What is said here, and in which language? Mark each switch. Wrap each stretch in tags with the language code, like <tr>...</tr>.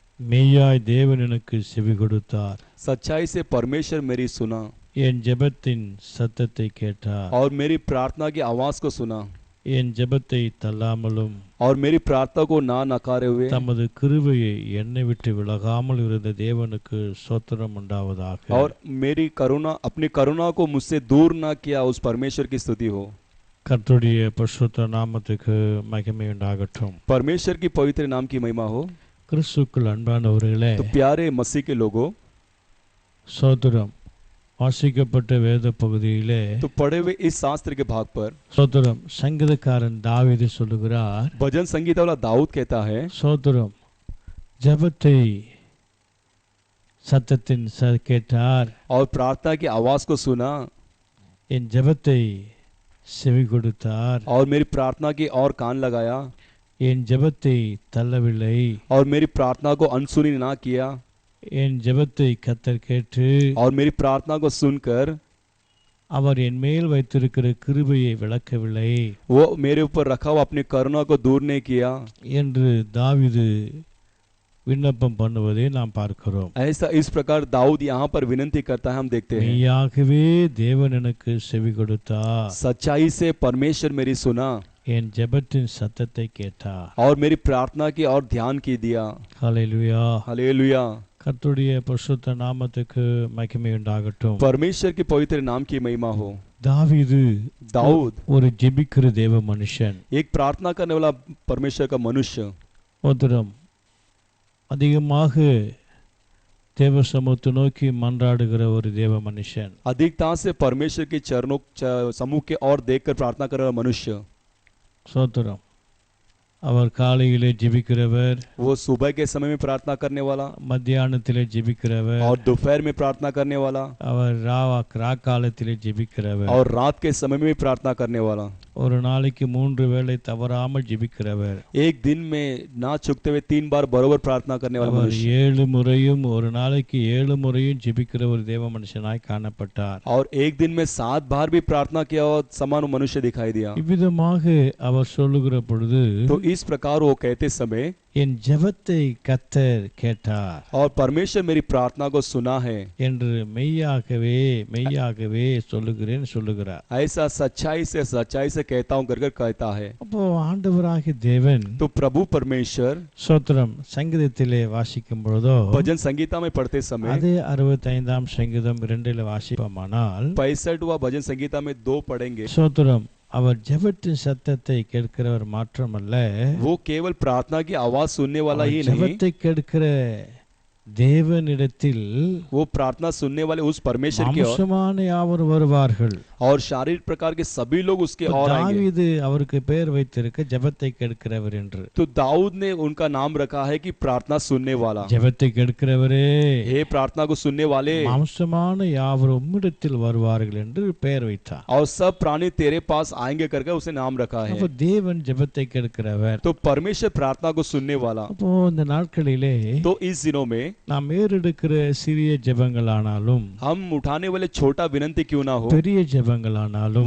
<ta>மெய்யாய் தேவன் எனக்கு செவி கொடுத்தார்,</ta> <hi>सच्चाई से परमेश्वर मेरी सुना</hi> <ta>என் ஜெபத்தின் சத்தத்தை கேட்டார்.</ta> <hi>और मेरी प्रार्थना की आवाज को सुना</hi> <ta>என் ஜெபத்தை தள்ளாமலும்</ta> <hi>और मेरी प्रार्थना को ना नकारे हुए</hi> <ta>தமது கிருபையை என்னை விட்டு விலகாமல் இருந்த தேவனுக்கு ஸ்தோத்திரம் உண்டாவதாக.</ta> <hi>और मेरी करुणा अपनी करुणा को मुझसे दूर ना किया, उस परमेश्वर की स्तुति हो।</hi> <ta>கர்த்தருடைய பரிசுத்த நாமத்துக்கு மகிமை உண்டாகட்டும்.</ta> <hi>परमेश्वर की पवित्र नाम की महिमा हो।</hi> <ta>கிறிஸ்துவுக்குள் அன்பானவர்களே,</ta> <hi>तो प्यारे मसीह के लोगों,</hi> <ta>ஸ்தோத்திரம். வாசிக்கப்பட்ட வேத பகுதியிலே</ta> <hi>तो पढ़े हुए इस शास्त्र के भाग पर</hi> <ta>ஸ்தோத்திரம் சங்கீதக்காரன் தாவீது சொல்லுகிறார்,</ta> <hi>भजन संगीता वाला दाऊद कहता है,</hi> <ta>ஸ்தோத்திரம் ஜெபத்தை சத்தத்தின் கேட்டார்,</ta> <hi>और प्रार्थना की आवाज को सुना</hi> <ta>என் ஜெபத்தை செவி கொடுத்தார்,</ta> <hi>और मेरी प्रार्थना की और कान लगाया,</hi> <ta>என் ஜெபத்தை தள்ளவில்லை,</ta> <hi>और मेरी प्रार्थना को अनसुनी ना किया,</hi> <ta>என் ஜெபத்தை கர்த்தர் கேட்டு</ta> <hi>और मेरी प्रार्थना को सुनकर</hi> <ta>அவர் என் மேல் வைத்திருக்கிற கிருபையை விளக்கவில்லை</ta> <hi>वो मेरे ऊपर रखा हुआ अपनी करुणा को दूर नहीं किया</hi> <ta>என்று தாவீது விண்ணப்பம் பண்ணுவதை நாம் பார்க்கிறோம்.</ta> <hi>ऐसा इस प्रकार दाऊद यहाँ पर विनती करता है, हम देखते हैं।</hi> <ta>மெய்யாகவே தேவன் எனக்கு செவி கொடுத்தார்,</ta> <hi>सच्चाई से परमेश्वर मेरी सुना</hi> <ta>என் ஜெபத்தின் சத்தத்தை கேட்டார்.</ta> <hi>और मेरी प्रार्थना की और ध्यान की दिया।</hi> <ta>ஹல்லேலூயா.</ta> <hi>हालेलुया।</hi> <ta>கர்த்தருடைய பரிசுத்த நாமத்துக்கு மகிமை உண்டாகட்டும்.</ta> <hi>परमेश्वर के पवित्र नाम की महिमा हो।</hi> <ta>தாவீது</ta> <hi>दाऊद</hi> <ta>ஒரு ஜெபிக்கிற தேவ மனுஷன்.</ta> <hi>एक प्रार्थना करने वाला परमेश्वर का मनुष्य,</hi> <ta>ஸ்தோத்திரம். அதிகமாக தேவ சமூகத்தை நோக்கி மன்றாடுகிற ஒரு தேவ மனுஷன்.</ta> <hi>अधिकता से परमेश्वर के चरणों समूह के और देखकर प्रार्थना करने वाला मनुष्य।</hi> <ta>ஸ்தோத்திரம். அவர் காலையிலே ஜெபிக்கிறவர்,</ta> <hi>वो सुबह के समय में प्रार्थना करने वाला</hi> <ta>மத்தியானத்திலே ஜெபிக்கிறவர்,</ta> <hi>और दोपहर में प्रार्थना करने वाला</hi> <ta>அவர் ராக்காலத்திலே ஜெபிக்கிறவர்,</ta> <hi>और रात के समय में भी प्रार्थना करने वाला,</hi> <ta>ஒரு நாளைக்கு 3 வேளை தவறாமல் ஜெபிக்கிறவர்,</ta> <hi>एक दिन में ना चुकते हुए 3 बार बरोबर प्रार्थना करने वाला</hi> <ta>அவர்</ta> <hi>मनुष्य,</hi> <ta>7 முறையும் ஒரு நாளைக்கு 7 முறையும் ஜெபிக்கிற ஒரு தேவ மனுஷனாய் காணப்பட்டார்.</ta> <hi>और एक दिन में 7 बार भी प्रार्थना किया और समान मनुष्य दिखाई दिया।</hi> <ta>இவ்விதமாக அவர் சொல்லுகிற பொழுது,</ta> <hi>तो इस प्रकार वो कहते समय</hi> <ta>என் ஜெபத்தை கர்த்தர் கேட்டார்</ta> <hi>और परमेश्वर मेरी प्रार्थना को सुना है,</hi> <ta>என்று மெய்யாகவே மெய்யாகவே சொல்லுகிறார்.</ta> <hi>ऐसा सच्चाई से कहता हूँ कर कहता है।</hi> <ta>அப்போ ஆண்டவராகிய தேவன்,</ta> <hi>तो प्रभु परमेश्वर</hi> <ta>ஸ்தோத்திரம், சங்கீதத்திலே வாசிக்கும் பொழுதோ</ta> <hi>भजन संगीता में पढ़ते समय</hi> <ta>அதே 65ஆம் சங்கீதம் 2 வாசிப்போமானால்</ta> <hi>65वां भजन संगीता में 2 पढ़ेंगे।</hi> <ta>ஸ்தோத்திரம், அவர் ஜெபத்தின் சத்தத்தை கேட்கிறவர் மாத்திரமல்ல,</ta> <hi>वो केवल प्रार्थना की आवाज सुनने वाला ही नहीं,</hi> <ta>ஜெபத்தை கேட்கிற தேவனிடத்தில்</ta> <hi>वो प्रार्थना सुनने वाले उस परमेश्वर की ओर</hi> <ta>மாம்சமான யாவர் வருவார்கள்.</ta> <hi>और शारीरिक प्रकार के सभी लोग उसके और आएंगे।</hi> <ta>தாவீது அவருக்கு பெயர் வைத்திருக்க ஜெபத்தை கேட்கிறவர் என்று.</ta> <hi>तो दाऊद ने उनका नाम रखा है कि प्रार्थना सुनने वाला।</hi> <ta>ஜெபத்தை கேட்கிறவரே,</ta> <hi>हे प्रार्थना को सुनने वाले,</hi> <ta>மாம்சமான யாவர் உம்மிடத்தில் வருவார்கள் என்று பெயர் வைத்தார்.</ta> <hi>और सब प्राणी तेरे पास आएंगे करके उसे नाम रखा है।</hi> <ta>அப்போ தேவன் ஜெபத்தை கேட்கிறவர்.</ta> <hi>तो परमेश्वर प्रार्थना को सुनने वाला।</hi> <ta>அப்போ இந்த நாட்களிலே</ta> <hi>तो इस दिनों में</hi> <ta>நாம் ஏறெடுக்கிற சிறிய ஜெபங்களானாலும்</ta> <hi>हम उठाने वाले छोटा विनंती क्यों ना हो,</hi> <ta>பெரிய ஜெபங்களானாலும்</ta>